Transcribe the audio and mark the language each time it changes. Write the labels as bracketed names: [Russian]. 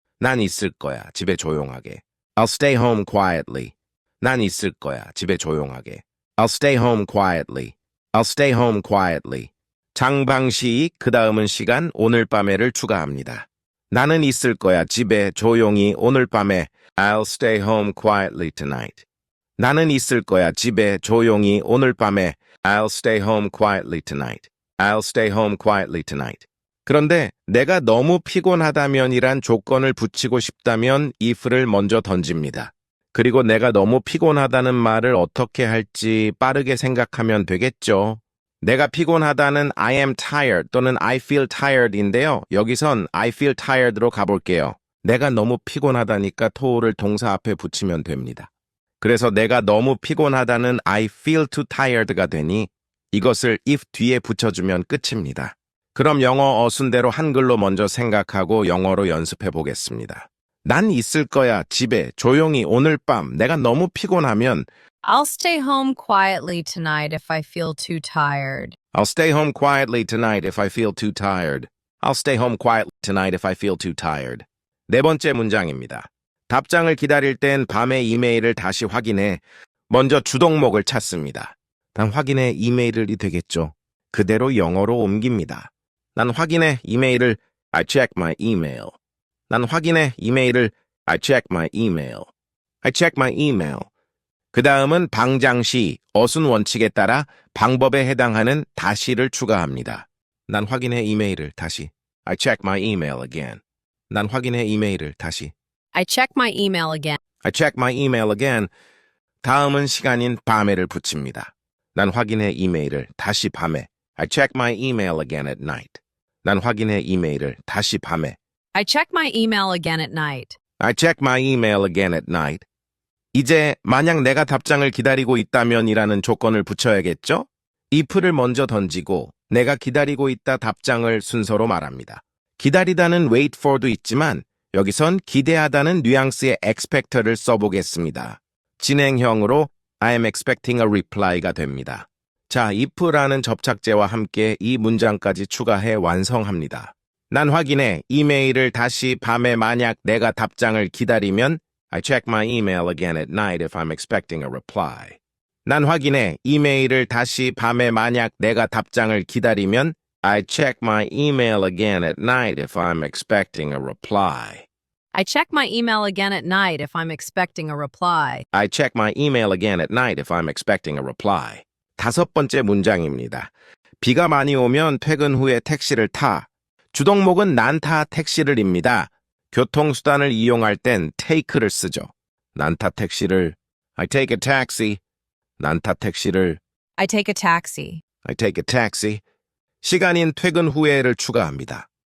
[Korean] 난 있을 거야, 집에 조용하게. [English] I'll stay home quietly. [Korean] 난 있을 거야, 집에 조용하게. [English] I'll stay home quietly. I'll stay home quietly. [Korean] 장방시, 그 다음은 시간, 오늘 밤에를 추가합니다. 나는 있을 거야, 집에 조용히 오늘 밤에. [English] I'll stay home quietly tonight. [Korean] 나는 있을 거야, 집에 조용히 오늘 밤에. [English] I'll stay home quietly tonight. I'll stay home quietly tonight. [Korean] 그런데 내가 너무 피곤하다면이란 조건을 붙이고 싶다면 if를 먼저 던집니다. 그리고 내가 너무 피곤하다는 말을 어떻게 할지 빠르게 생각하면 되겠죠. 내가 피곤하다는 [English] I am tired [Korean] 또는 [English] I feel tired인데요. [Korean] 여기선 [English] I feel tired [Korean] 로 가볼게요. 내가 너무 피곤하다니까 to를 동사 앞에 붙이면 됩니다. 그래서 내가 너무 피곤하다는 [English] I feel too tired [Korean] 가 되니 이것을 if 뒤에 붙여주면 끝입니다. 그럼 영어 어순대로 한글로 먼저 생각하고 영어로 연습해 보겠습니다. 난 있을 거야, 집에 조용히 오늘 밤. 내가 너무 피곤하면 [English] I'll stay home quietly tonight if I feel too tired. I'll stay home quietly tonight if I feel too tired. I'll stay home quietly tonight if I feel too tired. [Korean] 네 번째 문장입니다. 답장을 기다릴 땐 밤에 이메일을 다시 확인해 먼저 주동목을 찾습니다. 난 확인해 이메일이 되겠죠. 그대로 영어로 옮깁니다. 난 확인해 이메일을 [English] I check my email. 난 확인해 이메일을 I check my email. I check my email. [Korean] 그 다음은 방장시, 어순 원칙에 따라 방법에 해당하는 다시를 추가합니다. 난 확인해 이메일을 다시. [English] I check my email again. [Korean] 난 확인해 이메일을 다시. [English] I check my email again. I check my email again. [Korean] 다음은 시간인 밤에를 붙입니다. 난 확인해 이메일을 다시 밤에. [English] I check my email again at night. [Korean] 난 확인해 이메일을 다시 밤에. [English] I check my email again at night. I check my email again at night. [Korean] 이제 만약 내가 답장을 기다리고 있다면이라는 조건을 붙여야겠죠? if를 먼저 던지고 내가 기다리고 있다 답장을 순서로 말합니다. 기다리다는 wait for도 있지만 여기선 기대하다는 뉘앙스의 expect를 써보겠습니다. 진행형으로 [English] I am expecting a reply [Korean] 가 됩니다. 자, if라는 접착제와 함께 이 문장까지 추가해 완성합니다. 난 확인해 이메일을 다시 밤에 만약 내가 답장을 기다리면 [English] I check my email again at night if I'm expecting a reply. [Korean] 난 확인해 이메일을 다시 밤에 만약 내가 답장을 기다리면 [English] I check my email again at night if I'm expecting a reply. I check my email again at night if I'm expecting a reply. I check my email again at night if I'm expecting a reply. [Korean] 다섯 번째 문장입니다. 비가 많이 오면 퇴근 후에 택시를 타. 주동목은 난 타 택시를입니다. 교통수단을 이용할 땐 take를 쓰죠. 난 타 택시를 [English] I take a taxi. [Korean] 난 타 택시를 [English] I take a taxi. I take a taxi. [Korean] 시간인 퇴근 후에를 추가합니다.